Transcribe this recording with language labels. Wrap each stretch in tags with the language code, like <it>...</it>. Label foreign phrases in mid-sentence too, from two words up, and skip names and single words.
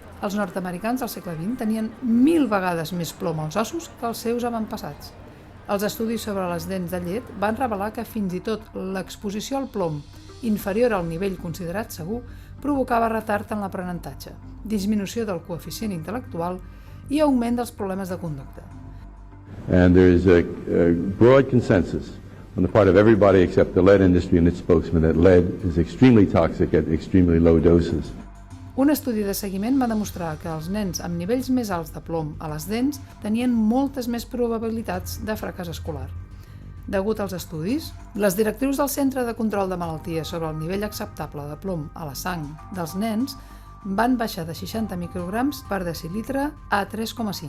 <ca>Els nord-americans del segle XX tenien 1.000 vegades més plom als ossos que els seus avantpassats. Els estudis sobre les dents de llet van revelar que fins i tot l'exposició al plom inferior al nivell considerat segur provocava retard en l'aprenentatge, disminució del coeficient intel·lectual i augment dels problemes de conducta.</ca> <en>And there is a broad consensus on the part of everybody except the lead industry and its spokesman that lead is extremely toxic at extremely low doses.</en> <ca>Un estudi de seguiment va demostrar que els nens amb nivells més alts de plom a les dents tenien moltes més probabilitats de fracàs escolar. Degut als estudis, les directrius del Centre de Control de Malalties sobre el nivell acceptable de plom a la sang dels nens van baixar de 60 micrograms per decilitre a 3,5.</ca>